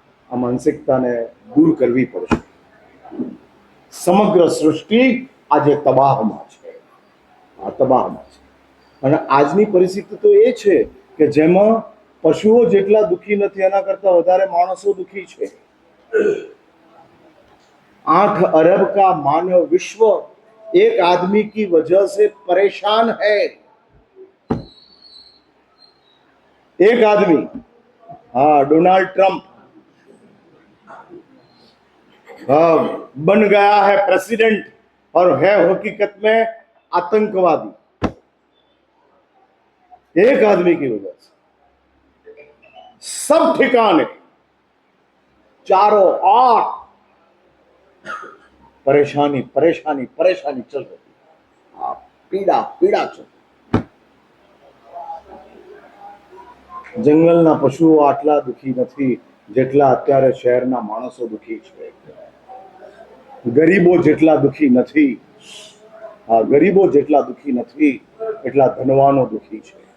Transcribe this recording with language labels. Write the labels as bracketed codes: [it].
[gu] આ માનસિકતાને દૂર કરવી પડશે. સમગ્ર સૃષ્ટિ આજે તબાહમાં છે, આ તબાહમાં છે. અને આજની પરિસ્થિતિ તો એ છે કે જેમાં પશુઓ જેટલા દુઃખી નથી, એના કરતા વધારે માણસો દુઃખી છે. [hi] 8 अरब का मानव विश्व एक आदमी की वजह से परेशान है। एक आदमी, हाँ, डोनाल्ड ट्रंप बन गया है प्रेसिडेंट और है हकीकत में आतंकवादी। एक आदमी की वजह से सब ठिकाने चारों ओर परेशानी परेशानी परेशानी चल रही है। पीड़ा पीड़ा चल। [gu] જંગલના પશુઓ આટલા દુખી નથી જેટલા અત્યારે શહેરના માણસો દુખી છે। ગરીબો જેટલા દુખી નથી, ગરીબો જેટલા દુખી નથી એટલા ધનવાનો દુખી છે।